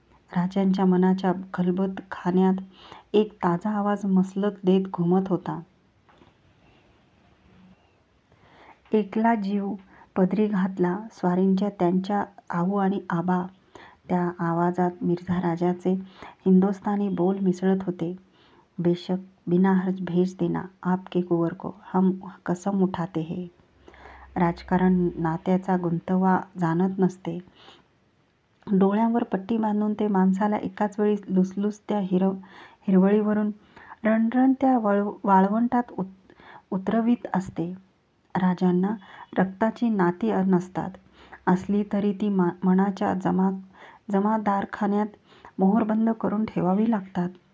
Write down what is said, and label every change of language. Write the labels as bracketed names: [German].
[Marathi] राजांच्या मनाच्या खलबत खान्यात एक ताजा आवाज मसलत देत घुमत होता. एकला जीव पदरी घातला स्वारींच्या त्यांच्या आऊ आणि आबा. त्या आवाजात मिर्झा राजाचे हिंदुस्थानी बोल मिसळत होते. [Hindi] बेशक बिना हर्ज भेज देना आपके कुंवर को, हम कसम उठाते हैं. [Marathi] राजकारण नात्याचा गुंतवा जाणत नसते. डोळ्यांवर पट्टी बांधून ते माणसाला एकाच वेळी लुसलुसत्या हिरवळीवरून रणरणत्या वाळवंटात उतरवीत असते. राजांना रक्ताची नाती नसतात. असली तरी ती मनाच्या जमादारखान्यात मोहोरबंद करून ठेवावी लागतात.